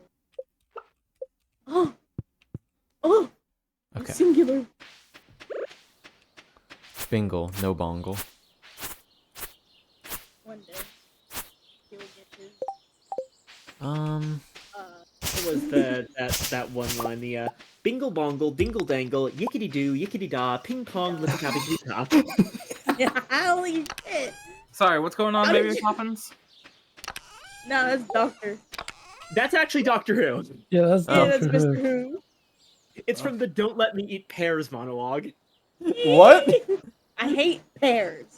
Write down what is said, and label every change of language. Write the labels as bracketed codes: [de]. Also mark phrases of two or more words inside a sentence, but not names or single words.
[en] Oh. Oh. Okay. Singular. Bingle, no bongle. One day. He will get his. What was that one line? The bingle bongle, dingle dangle, yickety doo, yickety da, ping pong, lippy tappy doo top. Yeah, holy shit. Sorry, what's going on, How Baby did you- Coffins? No, that's Doctor. That's actually Doctor Who. Yeah, that's Yeah, that's Doctor Mr. Who. Who. It's from the "Don't Let Me Eat Pears" monologue. What? I hate pears.